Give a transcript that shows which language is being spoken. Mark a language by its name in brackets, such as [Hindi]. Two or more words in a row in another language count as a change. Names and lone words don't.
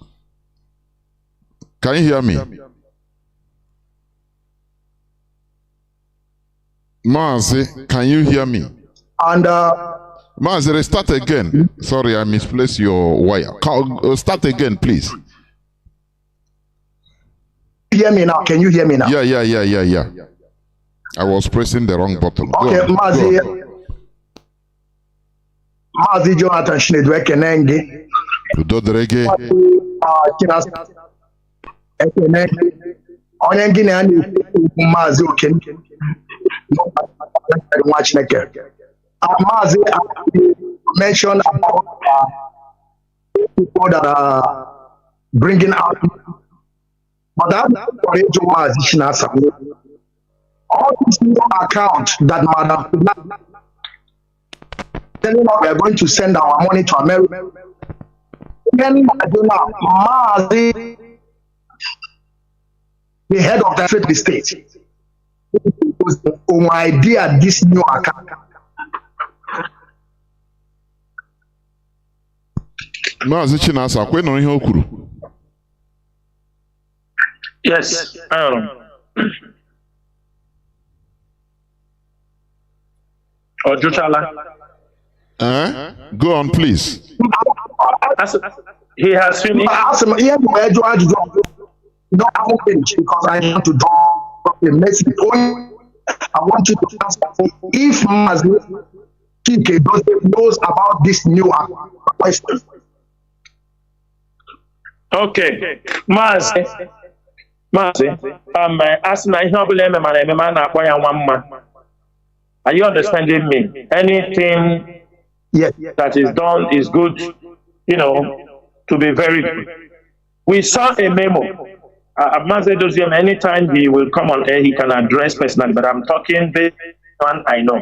[English] Can you hear me? Mazi, can you hear me? And Mazi, restart again. Sorry, I misplaced your wire. Start again, please. Hear me now? Can you hear me now? Yeah. I was pressing the wrong button. Okay, Mazi Jonathan Chinedu Ekenenge. Udo Derege. Chinasa Ekenenge. [Igbo] Onye ngine ani Mazi Okenenge. [English] Mazi mentioned about people that are bringing out, but that's Mazi Chinasa. All these new accounts that Madam telling us we are going to send our money to America. Mazi, the head of the state, was the idea this new account. [Igbo] Mazi Chinasa, kwe no ihe o kwuru. Yes. Ojutala. [English] Go on, please. He has finished. No, I won't finish because I want to draw the message. I want you to answer if Mazi knows about this new question. [Igbo] Okay, Mazi, asking ihe ọbụla eme mana eme na akpọ ya nwa mma. [English] Are you understanding me? Anything that is done is good, to be very good. We saw a memo. Mazi Doziem, anytime he will come on air, he can address personally, but I'm talking based on I know.